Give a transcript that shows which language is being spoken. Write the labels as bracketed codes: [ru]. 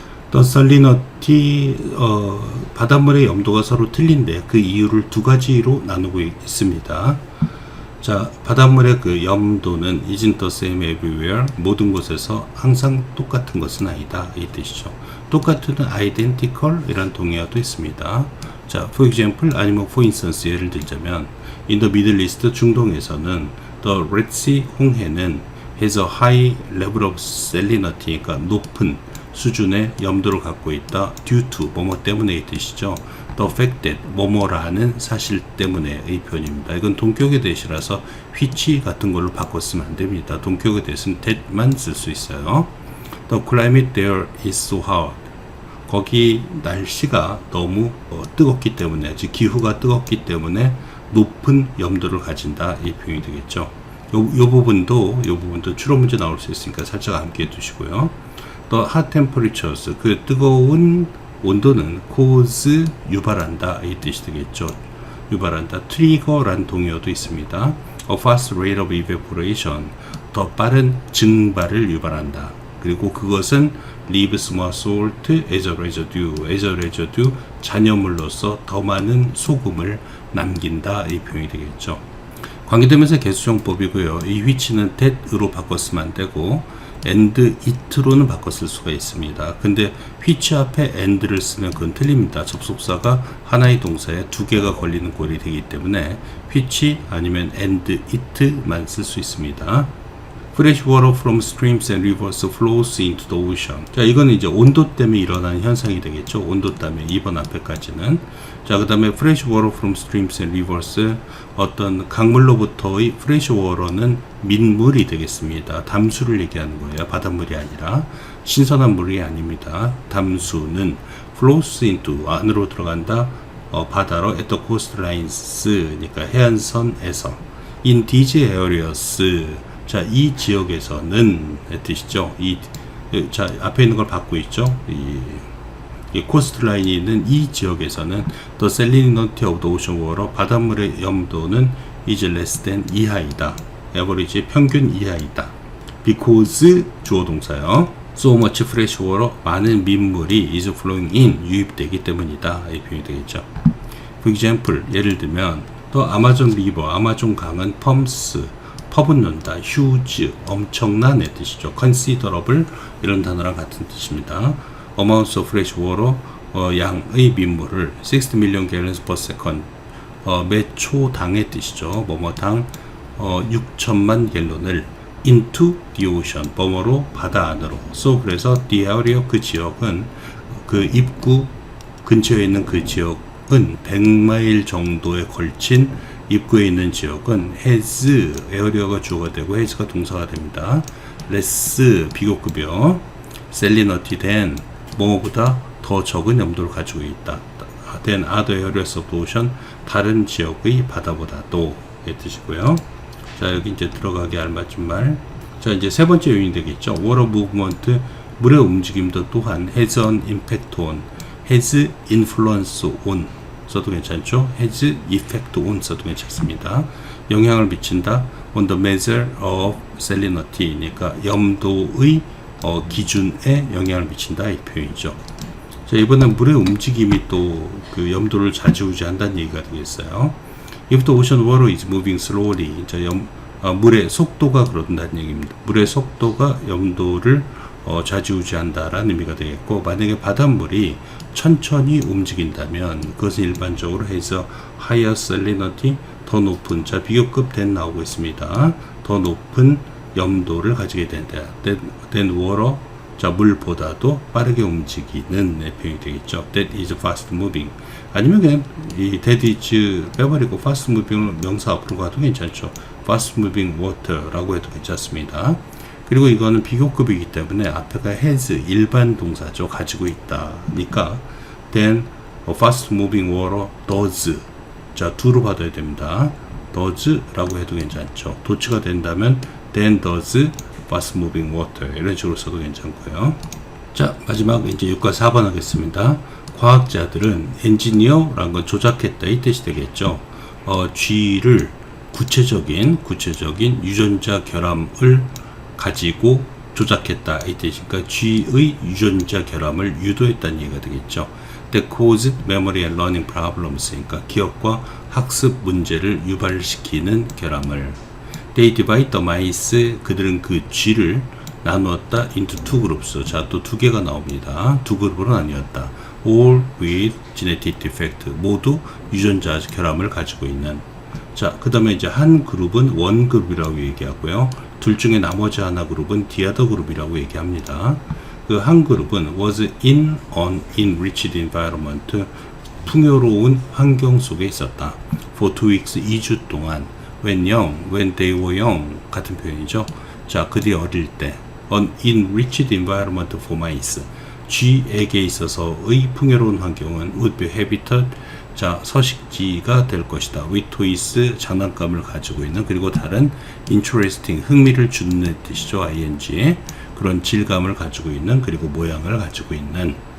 [en] The salinity, [ko] 바닷물의 염도가 서로 틀린데 그 이유를 두 가지로 나누고 있습니다. 자, 바닷물의 그 염도는 [en] isn't the same everywhere. [ko] 모든 곳에서 항상 똑같은 것은 아니다. 이 뜻이죠. 똑같은 identical 이란 동의어도 있습니다. [en] 자, for example, 아니면 for instance, [ko] 예를 들자면 [en] in the Middle East, [ko] 중동에서는 [en] the Red Sea, [ko] 홍해는 [en] has a high level of salinity, [ko] 그러니까 높은 수준의 염도를 갖고 있다. [en] due to, [ko] 뭐뭐 때문에 이 뜻이죠. [en] the fact that, [ko] 뭐뭐라는 사실 때문에의 표현입니다. 이건 동격의 대시라서 which 같은 걸로 바꿨으면 안 됩니다. 동격의 대시는 that만 쓸 수 있어요. [en] The climate there is so hot. [ko] 거기 날씨가 너무 뜨겁기 때문에, 즉 기후가 뜨겁기 때문에 높은 염도를 가진다. 이 표현이 되겠죠. 요 부분도 추론 문제 나올 수 있으니까 살짝 암기해 두시고요. [en] The hot temperatures, [ko] 그 뜨거운 온도는 cause, 유발한다. 이 뜻이 되겠죠. 유발한다. trigger란 동의어도 있습니다. [en] A fast rate of evaporation, [ko] 더 빠른 증발을 유발한다. 그리고 그것은 [en] leaves more salt as a residue, [ko] 잔여물로서 더 많은 소금을 남긴다. 이 표현이 되겠죠. 관계대명사 개수정법이고요. 이 which는 that으로 바꿨으면 안 되고 and it로는 바꿨을 수가 있습니다. 근데 which 앞에 and를 쓰면 그건 틀립니다. 접속사가 하나의 동사에 두 개가 걸리는 꼴이 되기 때문에 which 아니면 and it만 쓸 수 있습니다. [en] Fresh water from streams and rivers flows into the ocean. [ko] 자, 이거는 이제 온도 때문에 일어나는 현상이 되겠죠. 온도 때문에 2번 앞에까지는. 자, 그 다음에 [en] fresh water from streams and rivers, [ko] 어떤 강물로부터의 fresh water는 민물이 되겠습니다. 담수를 얘기하는 거예요. 바닷물이 아니라 신선한 물이 아닙니다. 담수는 [en] flows into, [ko] 안으로 들어간다. 바다로 [en] at the coastlines, [ko] 그러니까 해안선에서 [en] in these areas, [ko] 자, 이 지역에서는 뜻이죠. 자, 앞에 있는 걸 받고 있죠. 이 코스트 라인이 있는 이 지역에서는 [en] the salinity of the ocean water, [ko] 바닷물의 염도는 [en] is less than, [ko] 이하이다. average, 평균 이하이다. [en] because, [ko] 주어 동사요. [en] so much fresh water, [ko] 많은 민물이 [en] is flowing in, [ko] 유입되기 때문이다. 이 표현이 되겠죠. [en] For example, [ko] 예를 들면 또 아마존 리버, 아마존 강은 pumps, 퍼붓는다, huge, 엄청난의 뜻이죠. considerable, 이런 단어랑 같은 뜻입니다. [en] amounts of fresh water, [ko] 양의 민물을 [en] 60 million gallons per second, [ko] 매 초당의 뜻이죠. 뭐뭐당 6천만 갤론을 [en] into the ocean, [ko] 뭐뭐로 바다 안으로. so, 그래서 [en] the area, [ko] 그 지역은, 그 입구 근처에 있는 그 지역은 100마일 정도에 걸친 입구에 있는 지역은 has, 에어리어가 주어가 되고 has가 동사가 됩니다. less, 비교급여, [en] salinity than, [ko] 뭐보다 더 적은 염도를 가지고 있다. [en] than other areas of the ocean, [ko] 다른 지역의 바다보다도, 이 뜻이고요. 자, 여기 이제 들어가기 알맞은 말. 자, 이제 세 번째 요인이 되겠죠. [en] water movement, [ko] 물의 움직임도 또한 [en] has an impact on, has influence on, [ko] 써도 괜찮죠. [en] has effect on [ko] 써도 괜찮습니다. 영향을 미친다. [en] on the measure of salinity, [ko] 그러니까 염도의 기준에 영향을 미친다. 이 표현이죠. 자, 이번엔 물의 움직임이 또 그 염도를 좌지우지한다는 얘기가 되겠어요. [en] If the ocean water is moving slowly, [ko] 자, 물의 속도가 그런다는 얘기입니다. 물의 속도가 염도를 좌지우지한다라는 의미가 되겠고, 만약에 바닷물이 천천히 움직인다면 그것은 일반적으로 해서 [en] higher salinity, [ko] 더 높은, 자, 비교급 than 나오고 있습니다. 더 높은 염도를 가지게 된다. [en] than water, [ko] 자, 물보다도 빠르게 움직이는 표현이 되겠죠. [en] That is fast moving. [ko] 아니면 그냥 이 that is 빼버리고 [en] fast moving [ko] 을 명사 앞으로 가도 괜찮죠. [en] fast moving water [ko] 라고 해도 괜찮습니다. 그리고 이거는 비교급이기 때문에 앞에가 has, 일반 동사죠. 가지고 있다. 그러니까 [en] then fast moving water does, [ko] 자, do로 받아야 됩니다. does 라고 해도 괜찮죠. 도치가 된다면 [en] then does fast moving water, [ko] 이런 식으로 써도 괜찮고요. 자, 마지막 이제 6과 4번 하겠습니다. 과학자들은 engineer라는 건 조작했다, 이 뜻이 되겠죠. G를 구체적인 유전자 결함을 가지고 조작했다 이 뜻이니까 G의 유전자 결함을 유도했다는 얘기가 되겠죠. [en] That caused memory and learning problems. [ko] 그러니까 기억과 학습 문제를 유발시키는 결함을. [en] They divide the mice. [ko] 그들은 그 G를 나누었다 [en] into two groups. [ko] 자, 또 두 개가 나옵니다. 두 그룹으로 나뉘었다. [en] All with genetic defect. [ko] 모두 유전자 결함을 가지고 있는. 자, 그 다음에 이제 한 그룹은 원 그룹이라고 얘기하고요. 둘 중에 나머지 하나 그룹은 the other 그룹이라고 얘기합니다. 그 한 그룹은 [en] was in an enriched environment. [ko] 풍요로운 환경 속에 있었다. [en] For 2 weeks. [ko] 2주 동안. [en] When they were young. [ko] 같은 표현이죠. 자, 그들이 어릴 때. [en] An enriched environment for mice. [ko] 쥐에게 있어서의 풍요로운 환경은 [en] would be habitat. [ko] 자, 서식지가 될 것이다. [en] with toys. [ko] 장난감을 가지고 있는, 그리고 다른 interesting. 흥미를 주는 뜻이죠. ing. 그런 질감을 가지고 있는, 그리고 모양을 가지고 있는.